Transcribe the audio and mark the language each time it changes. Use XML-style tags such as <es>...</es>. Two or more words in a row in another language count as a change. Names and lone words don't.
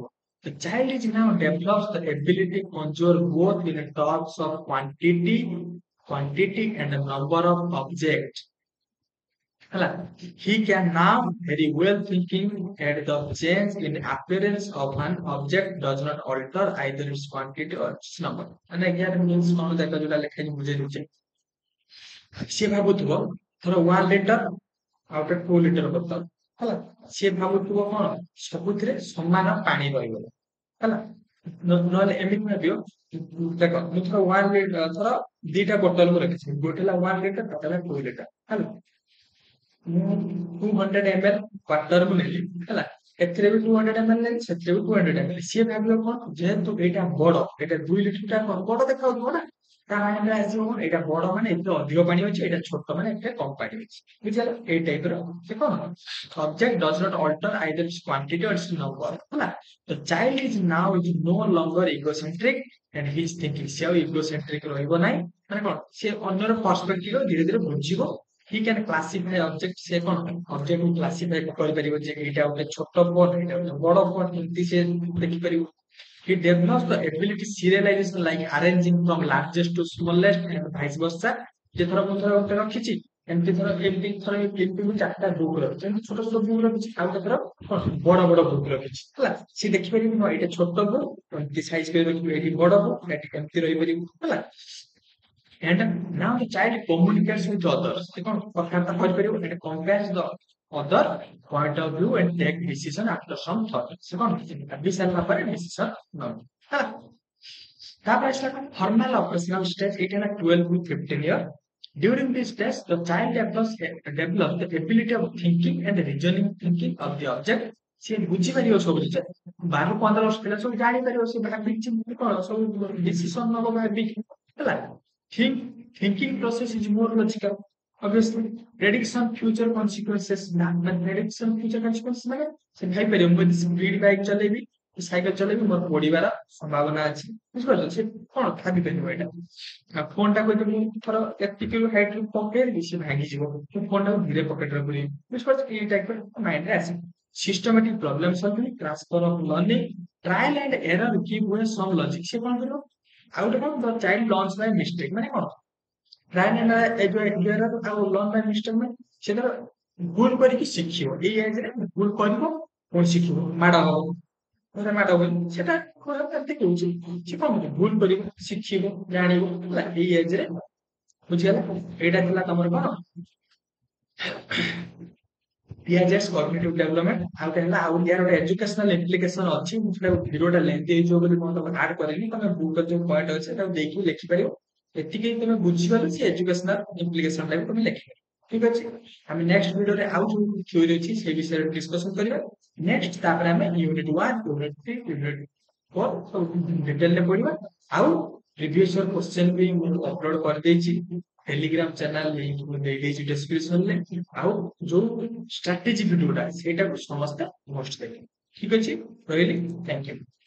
<en>The child is now develops the ability to conjure both in terms of quantity and the number of objects. ହେଲା he can now very well thinking at the change in appearance of an object does not alter either its quantity or its number.</en> <or>ମାନେ ଏହାର means କଣ ଦେଖ ଯୋଉଟା ଲେଖା ହେଇଛି ବୁଝେଇ ଦଉଛି ସିଏ ଭାବୁଥିବ ଧର 1 ଲିଟର ଆଉ ଗୋଟେ 2 ଲିଟର ବୋତଲ ହେଲା ସିଏ ଭାବୁଥିବ କଣ ସବୁଥିରେ ସମାନ ପାଣି ରହିବ ହେଲା ନହେଲେ ଏମିତି ଭାବିବ ଦେଖ ମୁଁ ଥର 1 ଲିଟର ଥର ଦିଟା ବୋତଲ ମୁଁ ରଖିଛି ଗୋଟେ ହେଲା 1 ଲିଟର ଗୋଟେ ହେଲା 2 ଲିଟର ହେଲା ମୁଁ 200 ml ୱାଟର ମୁଁ ନେଲି ହେଲା ଏଥିରେ ବି 200 ml ନେଲି ସେଥିରେ ବି 200 ml ସିଏ ଭାବିବ କଣ ଯେହେତୁ ଏଇଟା ବଡ ଏଇଟା 2 ଲିଟର ଟା କଣ ବଡ ଦେଖାଯାଉଥିବ ନା ତା ମାଇଣ୍ଡରେ ଆସିବ କଣ ଏଇଟା ବଡ ମାନେ ଏଥିରେ ଅଧିକ ପାଣି ଅଛି ଏଇଟା ଛୋଟ ମାନେ ଏଥିରେ କମ ପାଣି ଅଛି ବୁଝିଗଲା ଏଇ ଟାଇପ ର ସେ କଣ</or> <en>object does not alter either its quantity or its number ହେଲା the child is now is no longer egocentric and he is</en> <or>thinking ସେ ଆଉ egocentric ରହିବ ନାହିଁ ମାନେ କଣ ସେ ଅନ୍ୟର ପର୍ସପେକ୍ଟିଭ ଧୀରେ ଧୀରେ ବୁଝିବ</or> <en>he can classify object</en> <or>ସେ କଣ object କୁ classify କରିପାରିବ ଯେ ଏଇଟା ଗୋଟେ ଛୋଟ ଫୋନ ଏଇଟା ଗୋଟେ ବଡ ଫୋନ ଏମିତି ସେ ଦେଖିପାରିବ</or> <en>he develops the ability serialization like arranging from largest to smallest and vice versa</en> <or>ଯେ ଥର ମୁଁ ଥର ଗୋଟେ ରଖିଛି ଏମିତି ଥର ଏମିତି ଥର ଏମିତି ମୁଁ 4ଟା ବୁକ୍ ରଖିଛି ଏମିତି ଛୋଟ ଛୋଟ ବୁକ୍ ରଖିଛି ଆଉ ଗୋଟେ ଥର ବଡ ବଡ ବୁକ୍ ରଖିଛି ହେଲା ସେ ଦେଖିପାରିବ ହଁ ଏଇଟା ଛୋଟ ବୁକ୍ ଏମିତି ସାଇଜ କରି ରଖିବି ଏଇଠି ବଡ ବୁକ୍ ଏଠି ଏମିତି ରହିପାରିବ ହେଲା</or> <en>and now the child communicates with others</en> <or>ସେ କଣ କଥାବାର୍ତ୍ତା କରିପାରିବ</or> <en>and compares the other point of view and take decision after some thought</en> <or>ସେ କଣ ଭାବି ସାରିଲା ପରେ decision ନବ ହେଲା ତାପରେ ଆସିଲା କଣ</or> <en>formal operational stage</en> <or>ଏଇଟା ହେଲା</or> <en>12 to 15 year during this stage the child develops the ability of thinking and reasoning thinking of the object</en> <or>ସେ ବୁଝିପାରିବ ସବୁ ଜିନିଷ 12-15 ବର୍ଷ ପିଲା ସବୁ ଜାଣିପାରିବ ସେ ଭାବିଛି କଣ ସବୁ ଡିସିସନ ନବ ଭାବିକି ହେଲା</or> <en>thinking process is more logical obviously prediction future consequences prediction future consequences</en> <or>ମାନେ ସେ ଭାବିପାରିବ ମୁଁ</or> <en>speed bike</en> <or>ଚଲେଇବି ସାଇକେଲ ଚଲେଇବି ମୋର ପଡିବାର ସମ୍ଭାବନା ଅଛି ବୁଝିପାରୁଛ ସେ କଣ ଭାବିପାରିବ ଏଇଟା ଫୋନ ଟାକୁ ଯଦି ମୁଁ ଥର ଏତିକି ହାଇଟ ରୁ ପକେଇଦେବି ସେ ଭାଙ୍ଗିଯିବ ମୁଁ ଫୋନ ଟାକୁ ଧୀରେ ପକେଟରେ ପୁରେଇବି ବୁଝିପାରୁଛ ଏଇ ଟାଇପ ମାଇଣ୍ଡରେ ଆସିବ</or> <en>systematic problem solving transfer of learning trial and error give way some logic</en> <or>ସେ କଣ କରିବ ଆଉ ଗୋଟେ କଣ</or> <en>the child learns by mistake</en> <or>ମାନେ କଣ</or> <en>trial and error</en> <or>ଆଉ</or> <en>learn by mistake</en> <or>ମାନେ ସେ ଧର ଭୁଲ କରିକି ଶିଖିବ ଏଇ ଏଜ ରେ ଭୁଲ କରିବ ପୁଣି ଶିଖିବ ମାଡ ହବ ମାଡ ହବ ସେଟା ଏମିତି କହୁଛି ସେ କଣ ଭୁଲ କରିବ ଶିଖିବ ଜାଣିବ ହେଲା ଏଇ ଏଜ ରେ ବୁଝିଗଲା ଏଇଟା ଥିଲା ତମର କଣ</or> <en>PIS cognitive development</en> <or>ଆଉ ହେଲା ଆଉ ୟାର ଗୋଟେ</or> <en>educational implication</en> <or>ଅଛି ମୁଁ ସେଟା ଭିଡିଓଟା ଲେନ୍ଥି ହେଇଯିବ ବୋଲି ମୁଁ ତମକୁ ଆଡ କରିନି ତମେ ବୁକ୍ ର ଯୋଉ ପଏଣ୍ଟ ଅଛି ତାକୁ ଦେଇକି ଲେଖିପାରିବ ଏତିକି ତମେ ବୁଝିଗଲେ ସେ</or> <en>educational implication</en> <or>ଟା ବି ତମେ ଲେଖିପାରିବ ଠିକ ଅଛି ଆମେ ନେକ୍ସଟ ଭିଡିଓରେ ଆଉ ଯୋଉ ଥିଓରି ଅଛି ସେ ବିଷୟରେ ଡିସ୍କସନ କରିବା ନେକ୍ସଟ ତାପରେ ଆମେ ୟୁନିଟ 1 ୟୁନିଟ 3 ୟୁନିଟ 4 ସବୁ ଡିଟେଲରେ ପଢିବା ଆଉ</or> <en>previous year question</en> <or>ବି ମୁଁ ଅପଲୋଡ କରିଦେଇଛି</or> <en>Telegram channel link</en> <or>ମୁଁ ଦେଇଦେଇଛି ଡେସକ୍ରିପସନରେ ଆଉ ଯୋଉ ଷ୍ଟ୍ରାଟେଜି ଭିଡିଓଟା ସେଇଟାକୁ ସମସ୍ତେ ମଷ୍ଟ ଦେଖିବେ ଠିକ ଅଛି ରହିଲି</or> <en>thank you</en>